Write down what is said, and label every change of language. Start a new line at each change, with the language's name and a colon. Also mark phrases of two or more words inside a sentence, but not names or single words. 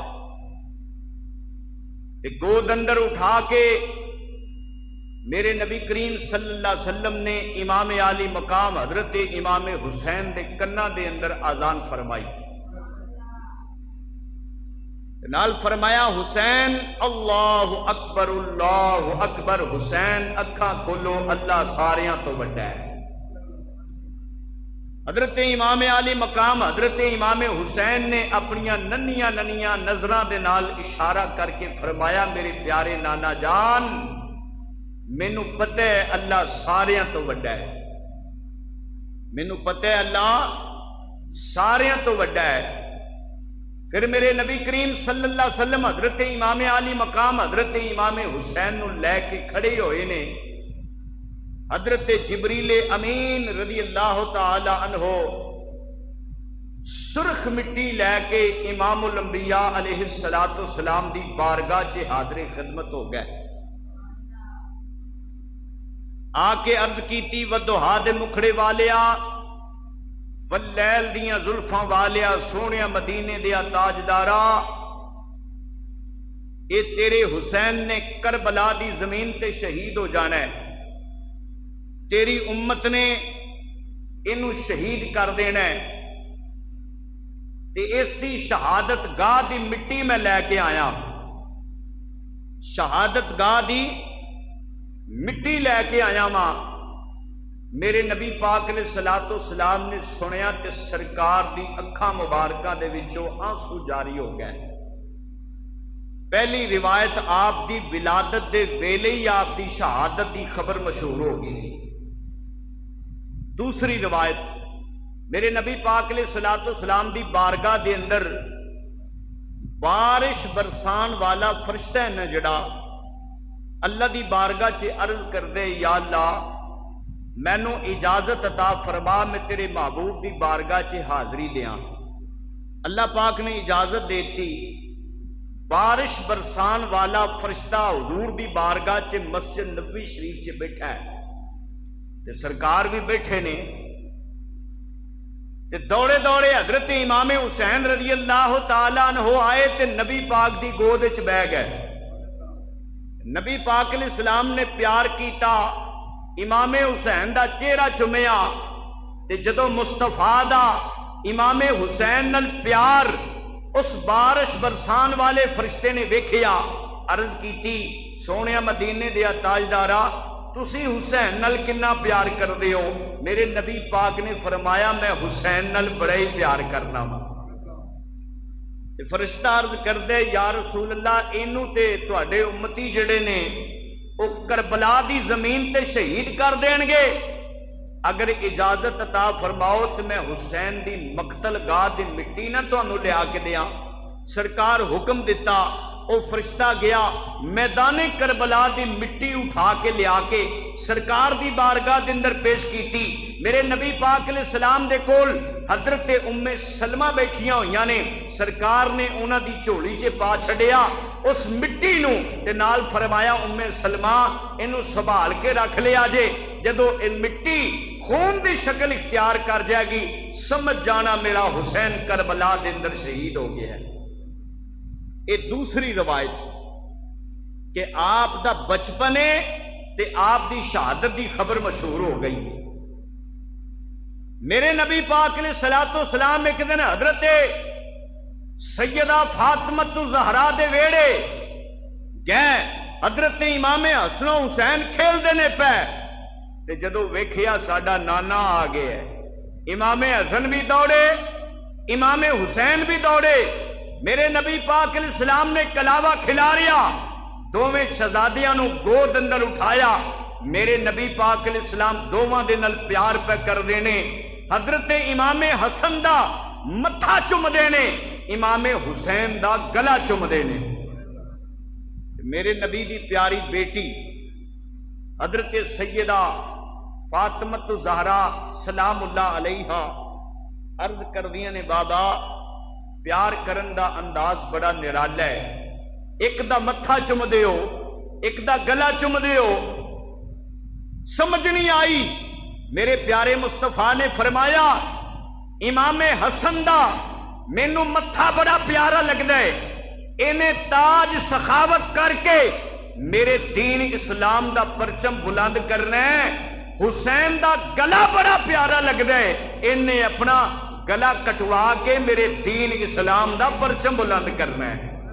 Punjabi: گود اندر اٹھا کے میرے نبی کریم
Arabic: صلی اللہ علیہ وسلم
Punjabi: نے امام عالی مقام حضرت امام حسین دے کناں دے اندر آذان فرمائی، نال فرمایا حسین
Arabic: اللہ اکبر،
Punjabi: حسین اکھاں کھولو اللہ ساریاں تو بڑا ہے۔ حضرت امام عالی مقام حضرت امام حسین نے اپنیاں ننیاں نظراں دے نال اشارہ کر کے فرمایا میرے پیارے نانا جان مینوں پتہ ہے اللہ ساریاں تو بڑا ہے، مینوں پتہ ہے اللہ ساریاں تو بڑا ہے۔ پھر میرے نبی کریم
Arabic: صلی اللہ علیہ وسلم
Punjabi: حضرت امام عالی مقام حضرت امام حسین نو لے کے کھڑے ہوئے نے. حضرت جبریل امین
Arabic: رضی اللہ تعالی عنہ
Punjabi: سرخ مٹی لے کے
Arabic: امام الانبیاء علیہ السلام
Punjabi: دی بارگاہ چ حاضر خدمت ہو گئے. آ کے عرض کیتی ودوہا دے مکھڑے والیا واللیل دیاں زلفاں والیا سونیا مدینے دیا تاجدارا، اے تیرے حسین نے کربلا دی زمین تے شہید ہو جانا ہے، تیری امت نے انہوں شہید کر دینا ہے، تے اس دی شہادت گاہ دی مٹی میں لے کے آیا. شہادت گاہ دی مٹی لے کے آیا ماں. میرے نبی پاک
Arabic: علیہ الصلوۃ والسلام
Punjabi: نے سنیا تے سرکار دی اکھاں مبارکاں دے وچوں آنسو جاری ہو گئے. پہلی روایت آپ دی ولادت دے ویلے ہی آپ دی شہادت دی خبر مشہور ہو گئی سی. دوسری روایت میرے نبی پاک
Arabic: علیہ الصلوۃ والسلام
Punjabi: دی بارگاہ دے اندر بارش برسان والا فرشتہ ہے نا جڑا اللہ دی بارگاہ چ عرض کر دے یا اللہ مینو اجازت عطا فرما میں تیرے محبوب دی بارگاہ چ حاضری دیاں. اللہ پاک نے اجازت دیتی. بارش برسان والا فرشتہ حضور دی بارگاہ چ مسجد نبوی شریف چ بیٹھا ہے تے سرکار بھی بیٹھے نے تے دوڑے دوڑے حضرت امام حسین
Arabic: رضی اللہ تعالی عنہ
Punjabi: آئے تے نبی پاک دی گود وچ بیٹھ گئے. نبی پاک
Arabic: علیہ السلام
Punjabi: نے پیار کیتا، امام حسین دا چہرہ چومیا تے جدو مصطفیٰ دا امام حسین نال پیار اس بارش برسان والے فرشتے نے ویکھیا، عرض کیتی سونیا مدینے دیا تاجدارا تسی حسین نال کنا پیار کر دے ہو؟ میرے نبی پاک نے فرمایا میں حسین نال بڑا ہی پیار کرنا وا. فرشتہ عرض کر دے
Arabic: یا رسول اللہ
Punjabi: اینو تے تواڈے امتی جڑے نے او کربلا دی زمین تے شہید کر دین گے، اگر اجازت عطا فرماؤ تو میں حسین دی مقتل گاہ دی مٹی نہ تانوں لیا کے دیاں. سرکار حکم دیتا، او فرشتہ گیا میدان کربلا دی مٹی اٹھا کے لیا کے سرکار دی بارگاہ دے اندر پیش کیتی. میرے نبی پاک
Arabic: علیہ السلام
Punjabi: دے کول حضرت ام سلمہ بیٹھیاں ہوئیاں نے، سرکار نے انہاں دی جھولی چ پا چھڈیا اس مٹی نو تے نال فرمایا ام سلمہ اینو سنبھال کے رکھ لیا جے، جدو اے مٹی خون دی شکل اختیار کر جائے گی سمجھ جانا میرا حسین کربلا دے اندر شہید ہو گیا ہے. یہ دوسری روایت کہ آپ دا بچپنے تے آپ دی شہادت دی خبر مشہور ہو گئی. میرے نبی پاک
Arabic: علیہ الصلوۃ والسلام
Punjabi: ایک دن حضرت سیدہ فاطمہ الزہرا دے ویڑے گئے، حضرت امام حسن و حسین کھیل دینے پہ تے جدو ویکھیا ساڈا نانا آ گیا ہے، امام حسن بھی دوڑے امام حسین بھی دوڑے. میرے نبی پاک
Arabic: علیہ السلام
Punjabi: نے کلاوہ کھلاریا، دوویں شہزادیاں نو گود اندر اٹھایا. میرے نبی پاک
Arabic: علیہ السلام
Punjabi: دوواں دے نال پیار پہ کر دینے، حضرت امام حسن دا متھا چم دینے، امام حسین دا گلا چم دینے. میرے نبی دی پیاری بیٹی حضرت سیدہ فاطمہ الزہرا
Arabic: سلام اللہ علیہا
Punjabi: عرض کر دیا نے بابا پیار کرن دا انداز بڑا نرالا ہے، ایک دا متھا چم دیو ایک دا گلا چم دیو، سمجھ نہیں آئی. میرے پیارے مصطفیٰ نے فرمایا امام حسن دا مینوں متھا بڑا پیارا لگدا ہے، انہیں تاج سخاوت کر کے میرے دین اسلام دا پرچم بلند کرنا ہے. حسین دا گلا بڑا پیارا لگدا ہے، انہیں اپنا گلا کٹوا کے میرے دین اسلام دا پرچم بلند کرنا ہے.